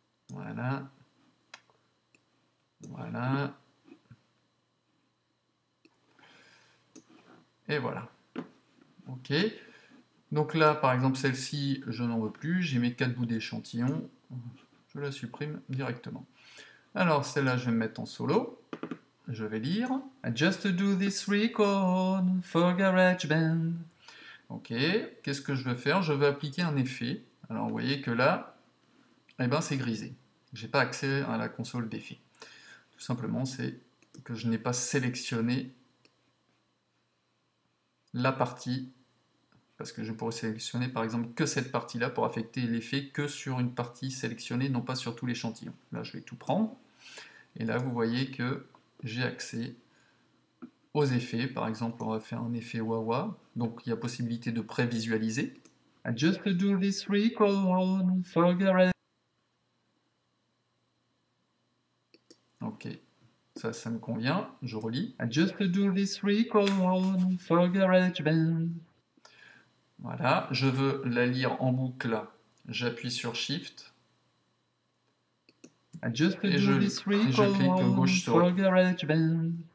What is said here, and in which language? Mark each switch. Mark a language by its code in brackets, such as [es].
[fr] Voilà. Voilà. Et voilà. Ok. Donc là, par exemple, celle-ci, je n'en veux plus. J'ai mes 4 bouts d'échantillon. Je la supprime directement. Alors, celle-là, je vais me mettre en solo. Je vais lire. [en] I just do this record for GarageBand. [fr] Ok. Qu'est-ce que je veux faire? Je veux appliquer un effet. Alors, vous voyez que là, eh ben, c'est grisé. Je n'ai pas accès à la console d'effet. Tout simplement, c'est que je n'ai pas sélectionné la partie, parce que je pourrais sélectionner par exemple que cette partie-là pour affecter l'effet que sur une partie sélectionnée, non pas sur tout l'échantillon. Là, je vais tout prendre, et là, vous voyez que j'ai accès aux effets. Par exemple, on va faire un effet wah-wah, donc il y a possibilité de prévisualiser. [en] I just do this record for garage. [fr] Ok, ça me convient, je relis. [en] I just do this record for GarageBand. [fr] Voilà, je veux la lire en boucle, j'appuie sur Shift. Et je clique gauche sur GarageBand.